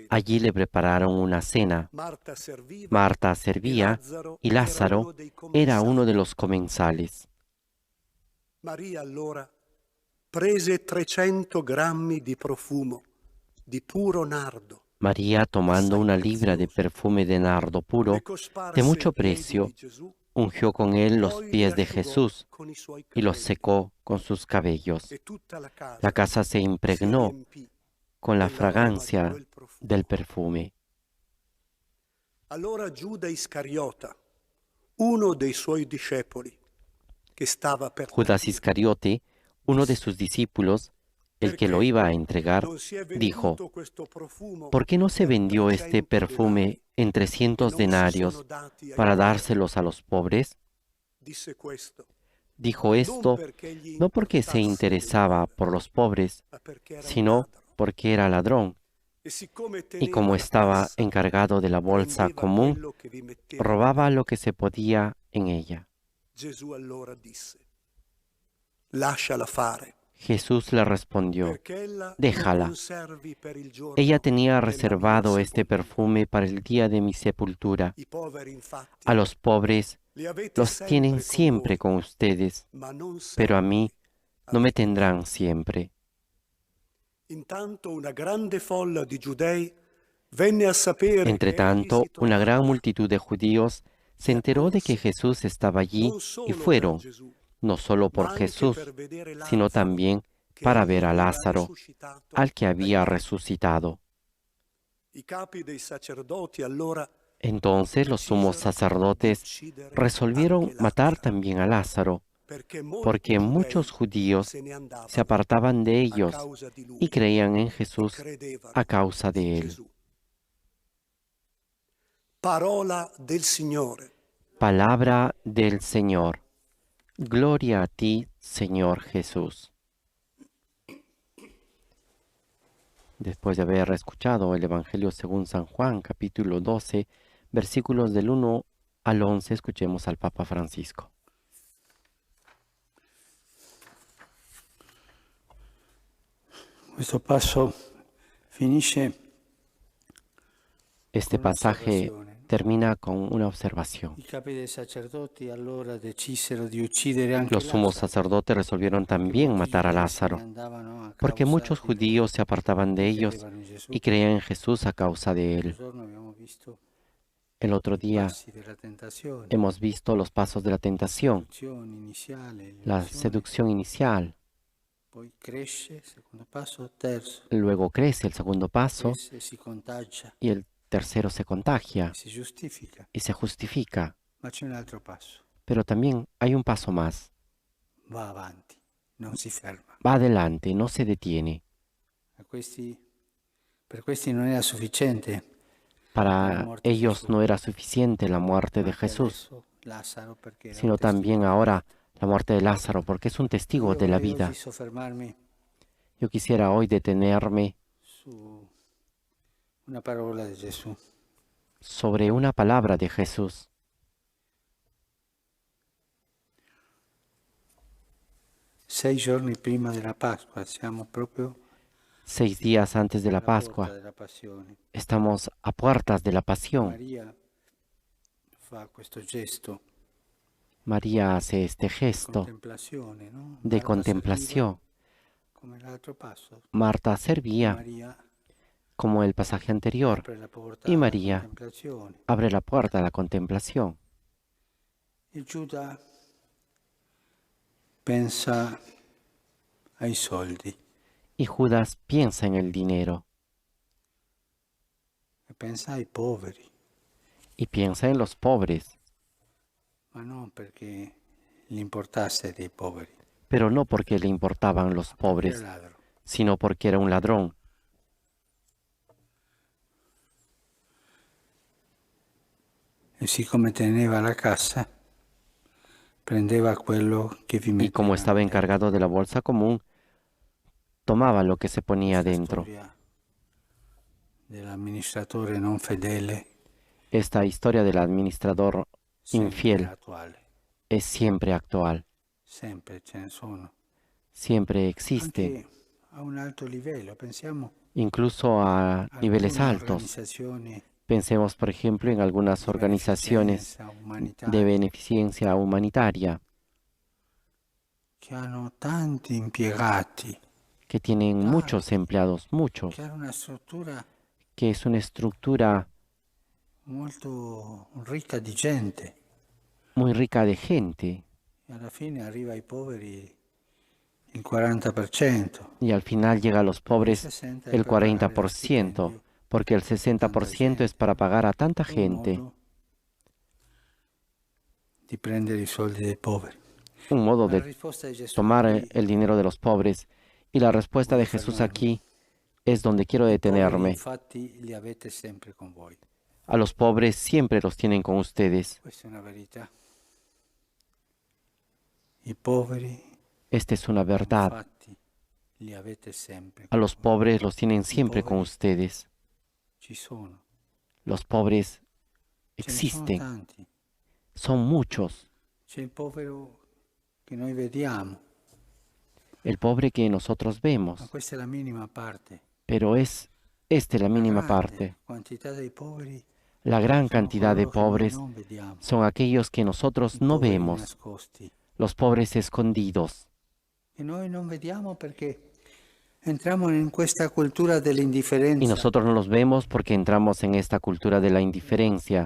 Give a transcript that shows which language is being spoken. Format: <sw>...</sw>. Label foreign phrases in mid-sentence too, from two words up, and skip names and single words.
<es>Allí le prepararon una cena.</es> <it>Marta serviva Marta e</it> <es>servía</es> <it>Lazzaro</it> <es>y era Lázaro</es> <it>uno dei</it> <es>era uno de</es> <it>commensali.</it> <es>los comensales.</es> <it>Maria allora prese 300 grammi di profumo di puro nardo,</it> <es>María, tomando</es> <it>assai</it> <es>una libra de</es> <it>prezioso,</it> <es>perfume de nardo puro,</es> <it>le</it> <es>de</es> <it>cosparse</it> <es>mucho</es> <it>i piedi</it> <es>precio,</es> <it>di Gesù,</it> <es>ungió con él los</es> <it>poi li</it> <es>pies de</es> <it>asciugò</it> <es>Jesús</es> <it>con i suoi</it> <es>y los</es> <it>capelli.</it> <es>secó con sus cabellos.</es> <it>E tutta la</it> <es>La casa se</es> <it>si</it> <es>impregnó</es> <it>riempì</it> <es>con la</es> <it>dell'aroma di</it> <es>fragancia</es> <it>quel profumo.</it> <es>del perfume.</es> <it>Allora Giuda Iscariota, uno dei suoi discepoli, che stava per</it> <es>Judas</es> <it>tradire,</it> <es>Iscariote, uno de sus discípulos, el que lo iba a entregar,</es> <it>non si è</it> <es>dijo:</es> <it>venduto questo profumo</it> <es>¿por qué no se</es> <it>per vendió este 300</it> <es>perfume</es> <it>denari</it> <es>en</es> <it>e</it> <es>300</es> <it>non si sono</it> <es>denarios</es> <it>dati ai</it> <es>para</es> <it>poveri?</it> <es>dárselos a los pobres?</es> <it>Disse questo,</it> <es>Dijo</es> <it>non</it> <es>esto</es> <it>perché gli</it> <es>no porque se</es> <it>importasse dei</it> <es>interesaba</es> <it>poveri,</it> <es>por los pobres,</es> <it>ma perché era un</it> <es>sino</es> <it>ladro.</it> <es>porque era ladrón,</es> <it>E siccome</it> <es>y</es> <it>teneva</it> <es>como</es> <it>la</it> <es>estaba</es> <it>cassa,</it> <es>encargado de la bolsa</es> <it>prendeva</it> <es>común,</es> <it>quello che vi metteva</it> <es>robaba</es> <it>la mano.</it> <es>lo que se podía en ella.</es> <it>Gesù allora disse, lasciala fare,</it> <es>Jesús le respondió:</es> <it>perché ella lo</it> <es>déjala.</es> <it>conservi per il giorno</it> <es>Ella tenía</es> <it>della</it> <es>reservado</es> <it>mia</it> <es>este</es> <it>sepoltura.</it> <es>perfume para el día de mi sepultura.</es> <it>I poveri infatti</it> <es>A los pobres</es> <it>li avete</it> <es>los tienen</es> <it>sempre con</it> <es>siempre</es> <it>voi,</it> <es>con ustedes,</es> <it>ma non</it> <es>pero a</es> <it>sempre</it> <es>mí no me</es> <it>avete me.</it> <es>tendrán siempre.</es> <it>Intanto una grande folla di giudei venne a sapere che egli</it> <es>Entretanto,</es> <it>si</it> <es>una</es> <it>trovava</it> <es>gran</es> <it>là.</it> <es>multitud de judíos se</es> <it>E</it> <es>enteró de que</es> <it>accorse,</it> <es>Jesús estaba allí</es> <it>non</it> <es>y</es> <it>solo per</it> <es>fueron,</es> <it>Gesù,</it> <es>no solo</es> <it>ma</it> <es>por</es> <it>anche</it> <es>Jesús,</es> <it>per vedere</it> <es>sino</es> <it>Lazzaro,</it> <es>también</es> <it>che</it> <es>para</es> <it>egli</it> <es>ver a</es> <it>aveva</it> <es>Lázaro,</es> <it>risuscitato</it> <es>al que</es> <it>dai</it> <es>había</es> <it>morti.</it> <es>resucitado.</es> <it>I capi dei sacerdoti allora</it> <es>Entonces los sumos</es> <it>decisero di</it> <es>sacerdotes</es> <it>uccidere</it> <es>resolvieron</es> <it>anche</it> <es>matar</es> <it>Lazzaro,</it> <es>también a Lázaro,</es> <it>perché molti</it> <es>porque muchos</es> <it>giudei</it> <es>judíos</es> <it>se ne</it> <es>se</es> <it>andavano</it> <es>apartaban de</es> <it>a</it> <es>ellos</es> <it>causa di lui</it> <es>y creían en</es> <it>e</it> <es>Jesús</es> <it>credevano</it> <es>a causa</es> <it>in</it> <es>de él.</es> <it>Gesù. Parola del Signore.</it> <es>Palabra del Señor. Gloria a ti, Señor Jesús. Después de haber escuchado el Evangelio según San Juan, capítulo 12, versículos del 1 al 11, escuchemos al Papa Francisco.</es> <it>Questo passo finisce</it> <es>Este</es> <it>con</it> <es>pasaje</es> <it>un'osservazione.</it> <es>termina con una observación.</es> <it>I capi dei sacerdoti allora decisero di uccidere anche</it> <es>Los sumos</es> <it>Lazzaro,</it> <es>sacerdotes resolvieron</es> <it>perché</it> <es>también</es> <it>molti</it> <es>matar a</es> <it>giudei se ne</it> <es>Lázaro,</es> <it>andavano a</it> <es>porque</es> <it>causa</it> <es>muchos</es> <it>di lui</it> <es>judíos se apartaban de</es> <it>e</it> <es>ellos</es> <it>credevano in Gesù.</it> <es>y creían en Jesús a causa de</es> <it>L'altro</it> <es>él.</es> <it>giorno abbiamo visto</it> <es>El otro</es> <it>i</it> <es>día</es> <it>passi della tentazione,</it> <es>hemos visto los pasos de la tentación,</es> <it>seduzione iniziale,</it> <es>la</es> <it>illusione,</it> <es>seducción inicial,</es> <it>poi cresce, secondo passo, terzo,</it> <es>luego crece el segundo paso</es> <it>cresce, si contagia</it> <es>y el tercero se contagia</es> <it>e si giustifica,</it> <es>y se justifica.</es> <it>ma c'è un altro passo,</it> <es>Pero también hay un paso más.</es> <it>va avanti, non si ferma.</it> <es>Va adelante, no se detiene.</es> <it>Per questi non era sufficiente.</it> <es>Para muerte de ellos Jesús. no era suficiente la muerte de</es> <it>anche</it> <es>Jesús,</es> <it>adesso Lazzaro perché era</it> <es>sino</es> <it>un testimone.</it> <es>también ahora la muerte de Lázaro, porque es un testigo</es> <it>Io</it> <es>de la</es> <it>vorrei</it> <es>vida.</es> <it>oggi soffermarmi</it> <es>Yo quisiera hoy detenerme</es> <it>su una parola di Gesù.</it> <es>sobre una palabra de Jesús.</es> <it>Sei giorni prima della Pasqua, siamo proprio</it> <es>6 días antes de la alla porta Pascua, della Passione. estamos a puertas de la pasión.</es> <it>Maria fa questo gesto</it> <es>María hace este</es> <it>di</it> <es>gesto</es> <it>contemplazione,</it> <es>no? de Marta contemplación.</es> <it>serviva come l'altro passo.</it> <es>Marta servía</es> <it>Maria</it> <es>como el pasaje anterior</es> <it>apre la porta</it> <es>y</es> <it>alla</it> <es>María</es> <it>contemplazione.</it> <es>abre la puerta a la contemplación.</es> <it>E Giuda pensa ai soldi</it> <es>Y Judas piensa en el dinero</es> <it>e pensa ai poveri,</it> <es>y piensa en los pobres,</es> <it>ma non perché gli importasse dei poveri,</it> <es>pero no porque le importaban los</es> <it>perché</it> <es>pobres,</es> <it>era ladro.</it> <es>sino porque era un ladrón.</es> <it>E siccome teneva la cassa, prendeva quello che vi</it> <es>Y</es> <it>metteva</it> <es>como estaba</es> <it>dentro.</it> <es>encargado de la bolsa común, tomaba lo que se ponía</es> <it>Questa</it> <es>dentro.</es> <it>storia dell'amministratore non fedele</it> <es>Esta historia del administrador</es> <it>sempre</it> <es>infiel</es> <it>attuale,</it> <es>es siempre actual,</es> <it>sempre ce ne sono.</it> <es>siempre existe.</es> <it>Anche a un alto livello. Pensiamo</it> <es>incluso a</es> <it>a</it> <es>niveles</es> <it>alcune</it> <es>altos.</es> <it>organizzazioni</it> <es>Pensemos, por ejemplo, en algunas</es> <it>di</it> <es>organizaciones</es> <it>beneficenza</it> <es>de</es> <it>umanitaria</it> <es>beneficencia humanitaria</es> <it>che hanno tanti impiegati,</it> <es>que tienen muchos</es> <it>tanti,</it> <es>empleados, muchos,</es> <it>che hanno una struttura</it> <es>que es una estructura</es> <it>molto ricca di gente</it> <es>muy rica de gente</es> <it>e alla fine arriva ai poveri il 40%,</it> <es>y al final llega a los</es> <it>il</it> <es>pobres</es> <it>60% è</it> <es>el</es> <it>per pagare lo</it> <es>40%,</es> <it>stipendio</it> <es>porque el</es> <it>a tanta</it> <es>60% es</es> <it>gente.</it> <es>para pagar a tanta</es> <it>È un</it> <es>gente,</es> <it>modo di prendere i soldi dei poveri.</it> <es>un modo</es> <it>Ma la</it> <es>de</es> <it>risposta di Gesù</it> <es>tomar</es> <it>qui</it> <es>el dinero de los pobres. Y la respuesta de</es> <it>voglio</it> <es>Jesús</es> <it>fermarmi.</it> <es>aquí es donde quiero</es> <it>I poveri</it> <es>detenerme.</es> <it>infatti li avete sempre con voi.</it> <es>A los pobres siempre los tienen con ustedes.</es> <it>Questa è una verità. I poveri</it> <es>Esta es una verdad.</es> <it>infatti li avete sempre</it> <es>A</es> <it>con</it> <es>los</es> <it>voi.</it> <es>pobres los tienen siempre con</es> <it>poveri</it> <es>ustedes.</es> <it>Ci sono.</it> <es>Los pobres</es> <it>Ce ne sono</it> <es>existen,</es> <it>tanti.</it> <es>son muchos.</es> <it>C'è il povero che noi vediamo,</it> <es>El pobre que nosotros</es> <it>ma</it> <es>vemos,</es> <it>questa è la minima parte.</it> <es>pero es esta la</es> <it>La</it> <es>mínima</es> <it>grande</it> <es>parte.</es> <it>quantità dei poveri</it> <es>La gran</es> <it>sono</it> <es>cantidad de</es> <it>coloro che noi</it> <es>pobres</es> <it>non vediamo.</it> <es>son aquellos que nosotros</es> <it>I</it> <es>no</es> <it>poveri</it> <es>vemos,</es> <it>nascosti.</it> <es>los pobres escondidos.</es> <it>E noi non vediamo perché entriamo in questa cultura</it> <es>Y</es> <it>dell'indifferenza</it> <es>nosotros no los vemos porque entramos en esta cultura de la indiferencia,</es>